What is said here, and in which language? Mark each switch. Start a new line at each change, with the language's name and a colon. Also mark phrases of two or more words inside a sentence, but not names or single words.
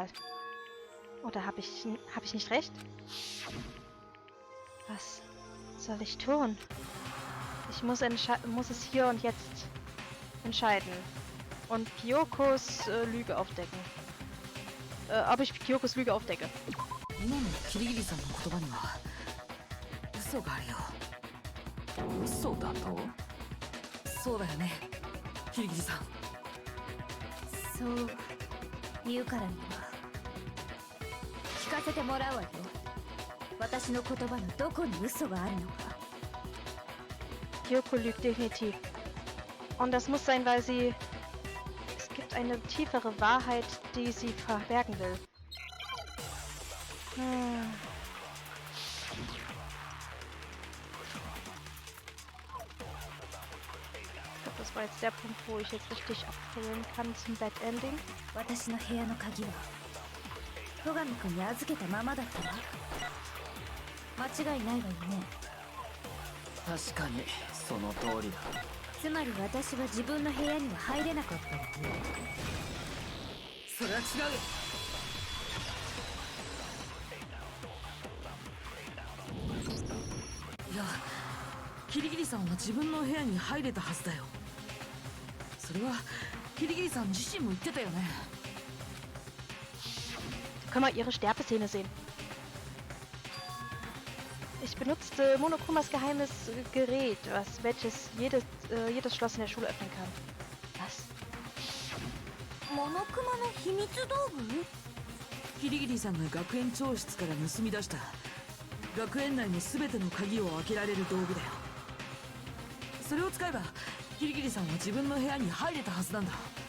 German: Oder hab ich nicht recht? Was soll ich tun? Ich muss es hier und jetzt entscheiden. Und Kyokos Lüge aufdecken. Ob ich Kyokos Lüge aufdecke.
Japanese: 今のキリギリさんの言葉には嘘があるよ。嘘だと？そうだよね、キリギリさん。そう言うからには聞かせてもらうわよ。私の言葉のどこに嘘があるのか。
German: Kyoko lügt definitiv. Und das muss sein, weil sie... Es gibt eine tiefere Wahrheit, die sie verbergen will. Ich glaube, das war jetzt der Punkt, wo ich jetzt richtig abfüllen kann zum
English: Bad Ending.
Japanese: 私の部屋の鍵は戸上君に預けたままだったわ。間違いないわよね。確かにその通りだ。つまり私は自分の部屋には入れなかったわよ。それは違うよ。いや、キリギリさんは自分の部屋に入れたはずだよ。それはキリギリさん自身も言ってたよね。
German: Können wir ihre Sterbeszene sehen. Ich benutzte Monokumas geheimes Gerät, welches jedes Schloss in der Schule öffnen kann. Was?
Japanese: モノクマの秘密道具？キリギリさんが学園長室から盗み出した学園内の全ての鍵を開けられる道具だよ。それを使えばキリギリさんは自分の部屋に入れたはずなんだ。